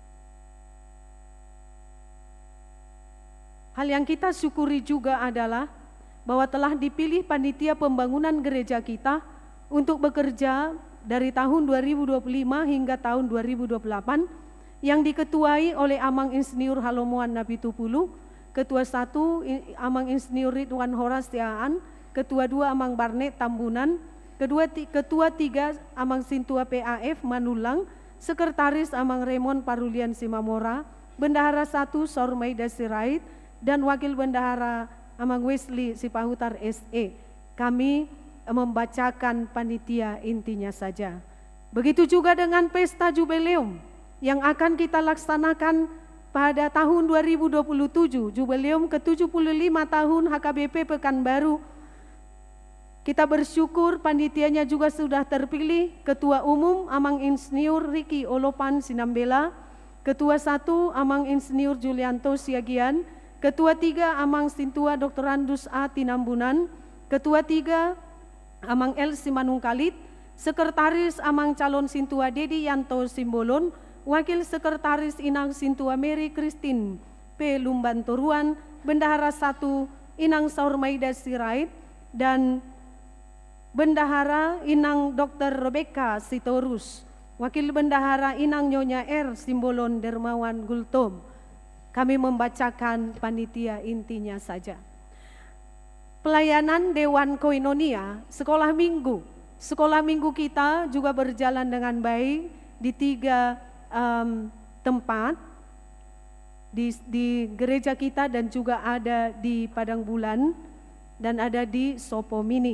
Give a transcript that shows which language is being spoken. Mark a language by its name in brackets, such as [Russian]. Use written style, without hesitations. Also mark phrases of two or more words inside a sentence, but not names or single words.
[Indonesian] Hal yang kita syukuri juga adalah bahwa telah dipilih panitia pembangunan gereja kita untuk bekerja dari tahun 2025 hingga tahun 2028 yang diketuai oleh Amang Insinyur Halomoan Nabi Tupulu, Ketua 1 Amang Insinyur Ridwan Horastiaan, Ketua 2 Amang Barnet Tambunan, Ketua 3 Amang Sintua PAF Manulang, Sekretaris Amang Raymond Parulian Simamora, Bendahara 1 Sormaida Sirait, dan Wakil Bendahara Amang Wesley Sipahutar SE. Kami membacakan panitia intinya saja. Begitu juga dengan pesta jubileum yang akan kita laksanakan pada tahun 2027, jubileum ke-75 tahun HKBP Pekanbaru. Kita bersyukur panitianya juga sudah terpilih. Ketua Umum Amang Insinyur Riki Olopan Sinambela, Ketua 1 Amang Insinyur Julianto Siagian, Ketua 3 Amang Sintua Dr. Andus A. Tinambunan, Ketua 3 Amang L. Simanungkalit, Sekretaris Amang Calon Sintua Dedi Yanto Simbolon, Wakil Sekretaris Inang Sintua Mary Christine P. Lumbantoruan, Bendahara 1 Inang Saurmaida Sirait, dan Bendahara Inang Dr. Rebecca Sitorus, Wakil Bendahara Inang Nyonya R. Simbolon Dermawan Gultom. Kami membacakan panitia intinya saja. Pelayanan Dewan Koinonia, sekolah minggu. Sekolah minggu kita juga berjalan dengan baik di 3 tempat. Di gereja kita dan juga ada di Padang Bulan dan ada di Sopo Mini.